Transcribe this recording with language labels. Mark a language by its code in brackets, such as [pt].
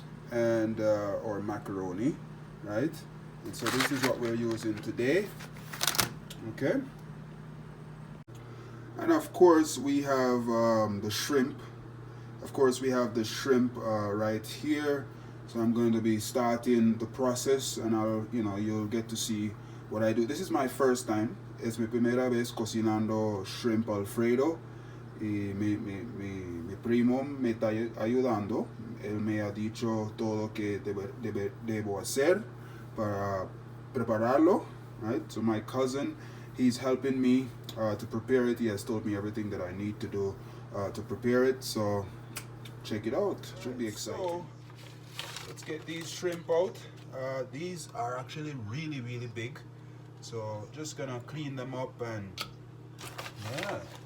[en] And or macaroni, right? And so this is what we're using today. Okay. And of course we have the shrimp. Of course we have the shrimp right here. So I'm going to be starting the process, and you'll get to see what I do. This is my first time. [es] Es mi primera vez cocinando shrimp Alfredo. Y mi primo me está ayudando. Él me ha dicho todo lo que debo hacer para prepararlo, right? [en] So my cousin, he's helping me to prepare it. He has told me everything that I need to do to prepare it. So check it out. It should be exciting. So let's get these shrimp out. These are actually really, really big. So just gonna clean them up, and yeah.